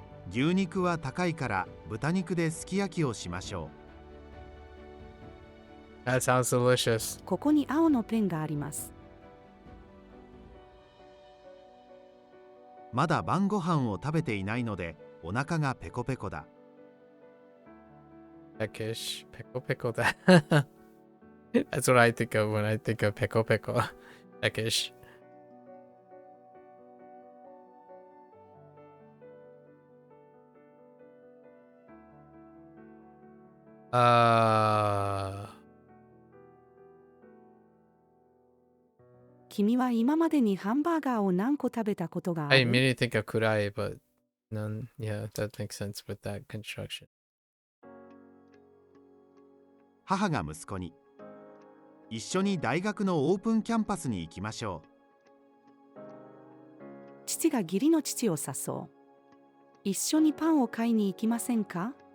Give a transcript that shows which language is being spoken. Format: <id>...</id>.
<ja>牛肉は高いから豚肉ですき焼きをしましょ</ja> <en>That sounds delicious.</en> <ja>ここに青のペンがあります。う。まだ晩ご飯を食べていないのでお腹がペコペコだ。</ja> <en>Peckish. Pickle pickle that. That's what I think of when I think of pickle pickle. Peckish. Uh</en> <ja>君は今までにハンバーガーを何個食べたことがあ</ja> <en>I</en> <ja>る？</ja> <en>immediately think of kurai, but none. Yeah, that makes sense with that construction.</en> <ja>母が息子に、一緒に大学のオープンキャンパスに行きましょ父が義理の父を誘う。一緒にパンを買いに行きませんか？う。</ja>